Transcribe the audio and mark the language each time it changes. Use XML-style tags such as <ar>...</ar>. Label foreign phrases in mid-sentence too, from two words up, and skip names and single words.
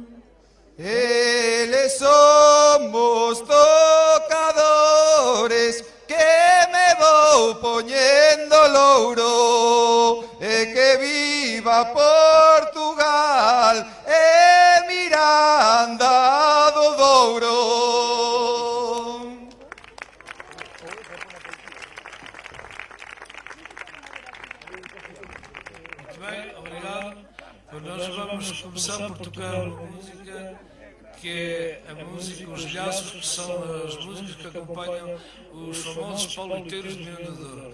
<gl>Eles somos tocadores que me vou poñendo louro, e que viva Portugal e Miranda do Douro.</gl> <pt>Muito bem, obrigado. Nós vamos começar por tocar uma música que é a música Os Galhos, que são as músicas que acompanham os famosos pauliteiros de Miranda do Douro.</pt>